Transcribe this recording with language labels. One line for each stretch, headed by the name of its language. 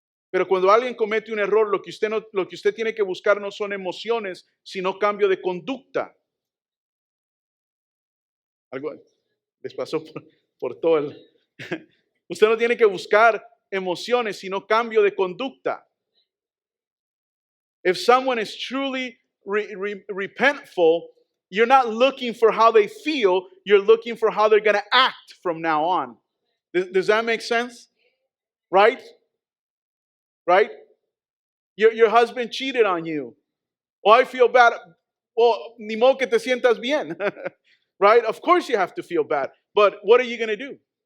Spanish: Pero cuando alguien comete un error, lo que usted tiene que buscar no son emociones, sino cambio de conducta. Algo les pasó por todo el... Usted no tiene que buscar emociones, sino cambio de conducta.
English: If someone is truly repentful, you're not looking for how they feel, you're looking for how they're going to act from now on. Does that make sense? Right? Right? Your husband cheated on you. Oh, I feel bad.
Spanish: Well, ni modo que te sientas bien.
English: Right? Of course you have to feel bad. But what are you going to do?